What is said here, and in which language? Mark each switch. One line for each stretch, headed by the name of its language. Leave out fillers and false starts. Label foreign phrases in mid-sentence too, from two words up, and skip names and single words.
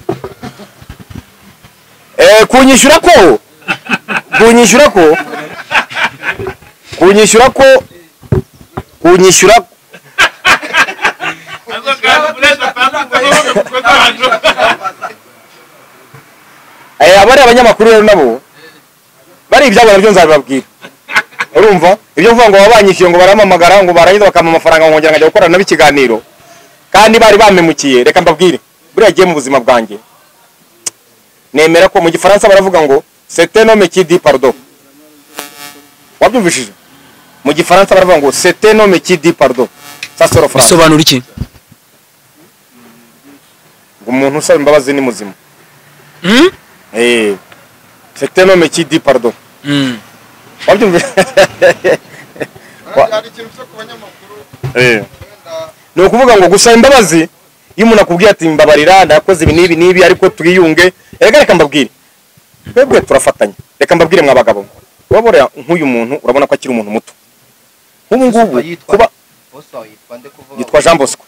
Kinyarwanda: kunyishyura abari abanyamakuru rero nabo bari ibyabo nabyo nzabibabwira urumva ibyo kuvuga ngo babanyishyuye ngo baramamagara ngo barangiza bakampa amafaranga ngo ngera nkajya gukorana nabo ikiganiro kandi bari bamemukiye reka mbabwire buriya agiye mu buzima bwanjye nemera ko mu gifaransa baravuga ngo
French: c'est un homme qui dit pardon
Kinyarwanda: wabyumvishije mu gifaransa baravuga ngo
French: c'est un homme qui dit pardon ça c'est le français
Kinyarwanda: bisobanura iki umuntu usaba imbabazi ni muzima
French: c'est un homme qui dit pardon
Kinyarwanda: wabyumvishije hari ikintu cyo ku banyamakuru ni ukuvuga ngo gusaba imbabazi iyo umuntu akubwiye ati mbabarira ndakoze ibi n'ibi ariko twiyunge reka mbabwire twebwe turafatanya reka mbabwire mwa bagabo wabora nk'uyu muntu urabona ko akiri umuntu muto nk'ubu ngubu kuba yitwa Jean Bosco